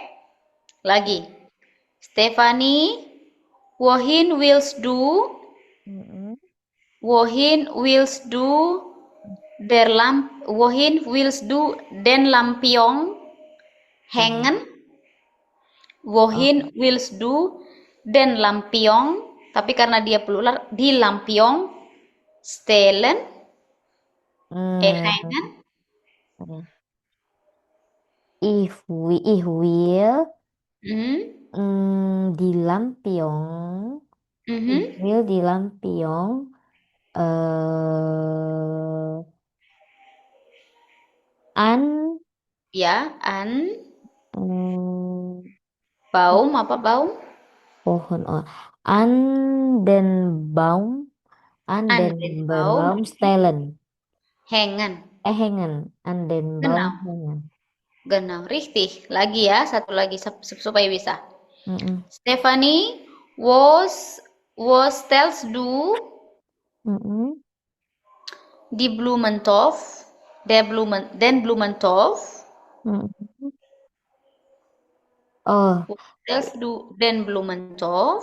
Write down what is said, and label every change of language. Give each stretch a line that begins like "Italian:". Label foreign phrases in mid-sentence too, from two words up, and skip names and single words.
German: Lagi, Stefanie, wohin willst du den Lampion hängen? Wohin willst du den Lampion?
Indonesian: Tapi karena dia plural, di
German: Lampion stellen, hängen. Ich will die Lampion. Ich will die Lampion an
Indonesian: Baum, apa baum?
German: Pohon. An den Baum stellen. Hängen. Hängen. An den Baum hängen. Genau, richtig.
Indonesian: Lagi ya, satu lagi supaya bisa.
German: Stefanie, was stellst du die Blumentopf, den Blumentopf? Oh, Was stellst du den Blumentopf?